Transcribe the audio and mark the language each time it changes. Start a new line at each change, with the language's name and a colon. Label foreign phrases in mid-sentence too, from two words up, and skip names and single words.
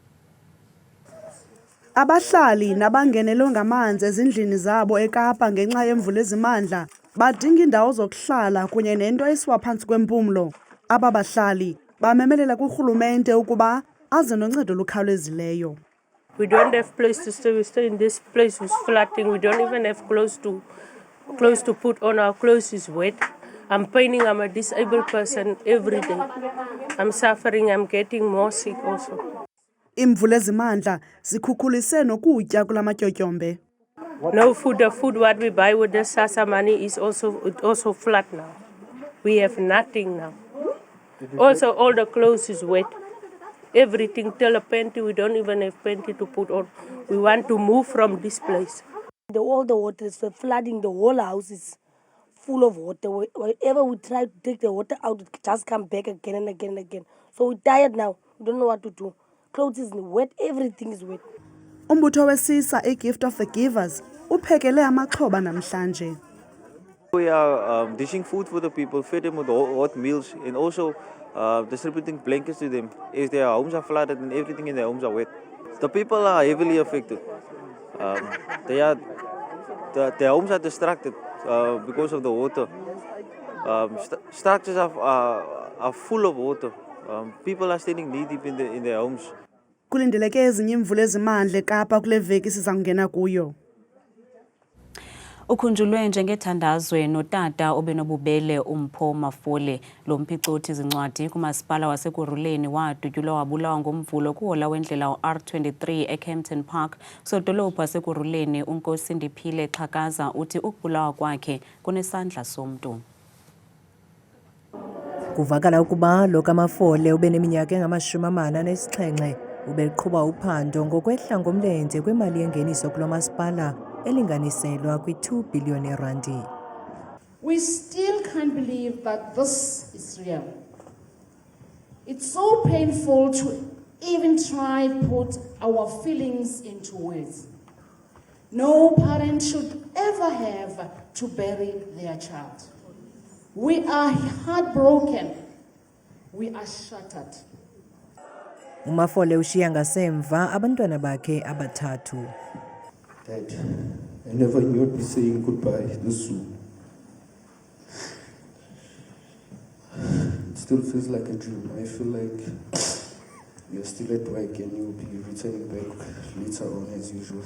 Xhosa: Abahlali nabangenelwe ngamanzi ezindlini zabo eKapa ngenxa yemvula ezimandla badinga indawo zokuhlala kunye nento esiwa phantsi kwempumlo. Aba bahlali bamemelela kurhulumente ukuba aze noncedo lukhawulezileyo.
English: We don't have place to stay. We stay in this place who's flooding. We don't even have clothes to put on. Our clothes is wet. I'm paining. I'm a disabled person every day. I'm suffering. I'm getting more sick also.
Xhosa: Imvula ezimandla zikhukhulise nokutya kula matyotyombe.
English: No food. The food what we buy with the SASSA money is also flat now. We have nothing now. Also, all the clothes is wet. Everything till a panty. We don't even have panty to put on. We want to move from this place. All the water is flooding. The whole house is full of water. Whenever we try to take the water out, it just come back again and again and again. So we're tired now. We don't know what to do. Clothes is wet. Everything is wet.
Xhosa: Umbutho wesisa iGift of the Givers uphekele amaxhoba namhlanje.
English: We are dishing food for the people, feed them with hot meals, and also distributing blankets to them as their homes are flooded and everything in their homes are wet. The people are heavily affected. Their homes are distracted because of the water. Structures are full of water. People are standing knee deep in their homes.
Xhosa: Kulindeleke ezinye imvula ezimandla eKapa kule veki siza kungena kuyo. Ukhunjulwe njengethandazwe notata obenobubele uMpho Mafole lo mphicothi zincwadi kumasipala waseKuruleni wadutyulwa wabulawa ngomvulo kuhola wendlela R23 eKempton Park sodolophu waseKuruleni uNkosi Ndiphile Xhakaza uthi ukubulawa kwakhe kunesandla somntu. Kuvakala ukuba lo kaMafole ubeneminyaka engama-47 ubeqhuba uphando ngokwehla ngomlenze kwemali yengeniso kulo masipala elinganiselwa kwi-2 billion randi.
English: We still can't believe that this is real. It's so painful to even try to put our feelings into words. No parent should ever have to bury their child. We are heartbroken. We are shattered.
Xhosa: uMafole ushiya ngasemva abantwana bakhe abathathu.
English: Dad, I never knew I'd be saying goodbye this soon. It still feels like a dream. I feel like you're still at work and you'll be returning back later on as usual.